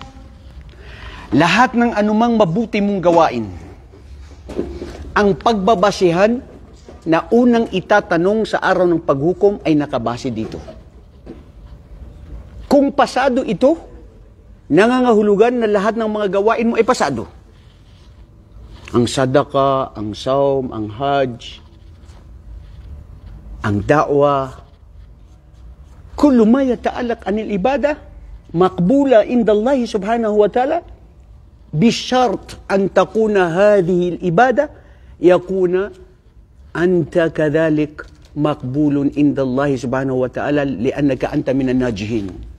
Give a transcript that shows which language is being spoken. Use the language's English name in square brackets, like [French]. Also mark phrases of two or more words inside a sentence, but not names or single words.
[Filipino] Lahat ng anumang mabuti mong gawain, ang pagbabasihan na unang itatanong sa araw ng paghukom ay nakabase dito. Kung pasado ito, nangangahulugan na lahat ng mga gawain mo ay pasado. Ang sadaka, ang saum, ang hajj, ang da'wah, [Arabic] كل ما يتعلق عن العبادة، مقبولة عند الله سبحانه وتعالى، بشرط أن تكون هذه العبادة، يكون أنت كذلك مقبول عند الله سبحانه وتعالى لأنك أنت من الناجحين.